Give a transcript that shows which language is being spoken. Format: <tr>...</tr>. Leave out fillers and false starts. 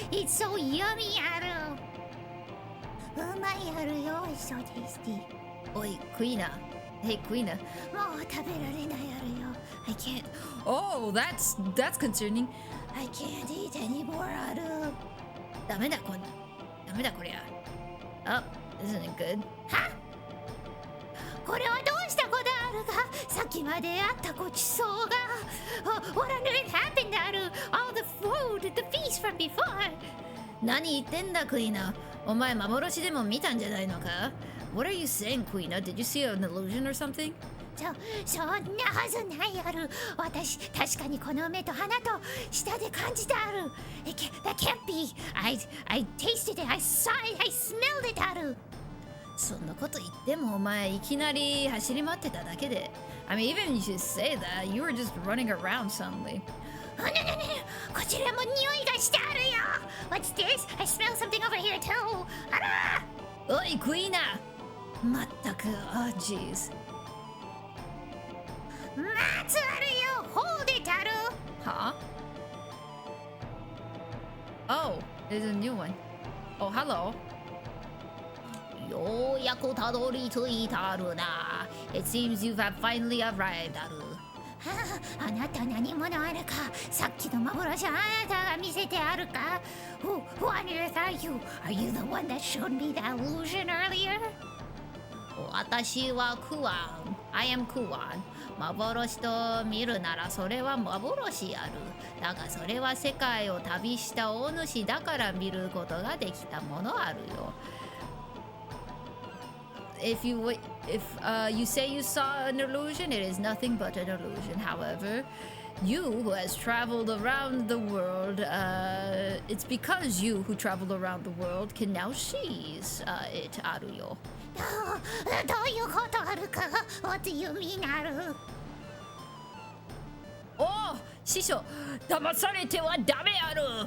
<en>It's so yummy, arrow. Oh my arrow, it's so tasty.</en> <ja>おい、クイーナ。</ja> <en>Hey, Queena.</en> <ja>もう食べられないあるよ</ja> <en>I can't Oh, that's concerning. I can't eat anymore ある</en> <ja>ダメだこりゃ。</ja> <en>Oh, isn't it good?</en> <ja>これはどうしたことあるかさっきまであったごちそうが</ja> <en>What on earth happened ある All the food the feast from before</en> <ja>何言ってんだ、クイーナ。お前幻でも見たんじゃないのか？</ja> <en>What are you saying, Queena? Did you see an illusion or something?</en> <ja>そんなはずないある私確かにこの目と鼻と舌で感じてある</ja> <en>That can't be I tasted it I saw it I smelled it</en> <ja>あるそんなこと言ってもお前いきなり走り回ってただけで。</ja> <en>I mean, even you should say that. You were just running around suddenly.</en> <ja>こちらも匂いがしてあるよ</ja> <en>What's this? I smell something over here too あら</en> <ja>おい、クイーナ。まったく、あ、jeez。待つあるよ</ja> <en>Hold it</en> <ja>ある Huh?</ja> <en>Oh, there's a new one. Oh, hello.</en> <ja>ようやくたどり着いたあるな</ja> <en>It seems you have finally arrived, ある。</en> <ja>あなた何者あるかさっきの幻あなたが見せてあるか</ja> <en>Who on earth are you? Are you the one that showed me the illusion earlier?</en> <ja>私はクワン。</ja> <en>I am</en> <ja>クワン。幻と見るならそれは幻ある。だがそれは世界を旅した大主だから見ることができたものあるよ。</ja> <en>If you say you saw an illusion, it is nothing but an illusion. However, you who has traveled around the world, it's because you who traveled around the world can now seize it, あるよ。</en> <ja>どういうことあるか</ja> <en>What do you mean</en> <ja>あるおお、師匠、騙されてはダメある。</ja>